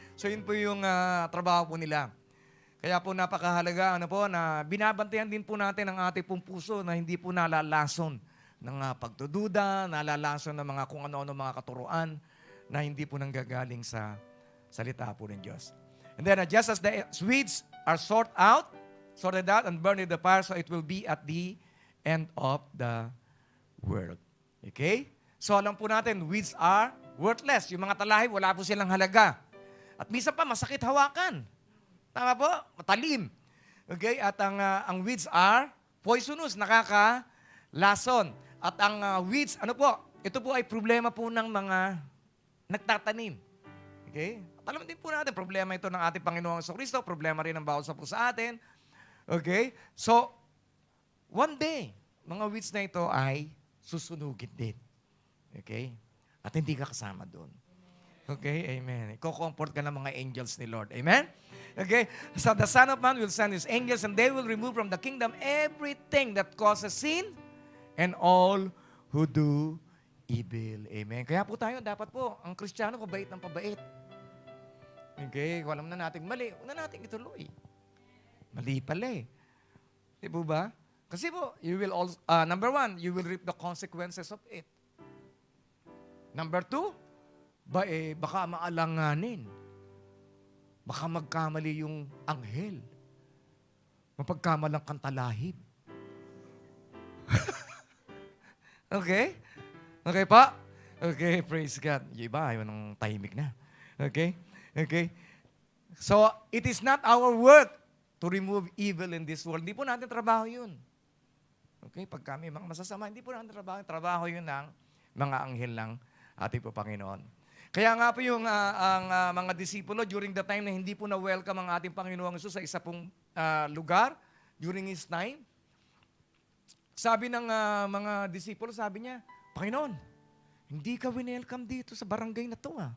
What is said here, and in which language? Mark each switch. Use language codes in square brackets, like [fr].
[tl] So yun po yung trabaho po nila. Kaya po napakahalaga na binabantayan din po natin ang ating pong puso na hindi po nalalason ng pagdududa, nalalason ng mga kung ano-ano mga katuruan na hindi po nanggagaling sa salita po ng Diyos. [en] And then, just as the weeds are sorted out and burned in the fire, so it will be at the end of the world. Okay? [tl] So, alam po natin, [en] weeds are worthless. [tl] Yung mga talahi, wala po silang halaga. At minsan pa, masakit hawakan. Tama po? Matalim. Okay? At ang [en] weeds are poisonous, [tl] nakakalason. At ang weeds, ano po? Ito po ay problema po ng mga nagtatanim. Okay? At alam din po natin, problema ito ng ating Panginoong Jesucristo, problema rin ng bawat isa po sa atin. Okay? So, one day, mga weeds na ito ay susunugin din. Okay? At hindi ka kasama doon. Okay? Amen. Iko-comfort ka ng mga angels ni Lord. Amen? Okay? [en] So the Son of Man will send His angels and they will remove from the kingdom everything that causes sin and all who do evil. Amen? [tl] Kaya po tayo, dapat po, ang Kristiyano, pabait ng pabait. Okay? Kung alam na natin mali, huwag na natin ituloy. Mali pala eh. Di po ba? Kasi po, [en] you will also, number one, you will reap the consequences of it. [tl] Number two, baka maalanganin. Baka magkamali yung anghel. Mapagkamalang kantalahib. Okay? Okay pa? Okay, praise God. Yung iba, ayaw ng tahimik na. Okay? Okay? [en] So, it is not our work to remove evil in this world. [tl] Hindi po natin trabaho yun. Okay? Pag kami mga masasama, hindi po natin trabaho. Trabaho yun ng mga anghel ng ating po Panginoon. Kaya nga po yung ang mga disipulo [en] during the time [tl] na hindi po na-welcome ang ating Panginoong Jesus sa isa pong lugar during His time, sabi ng mga disipulo, sabi niya, Panginoon, hindi ka welcome dito sa barangay na to.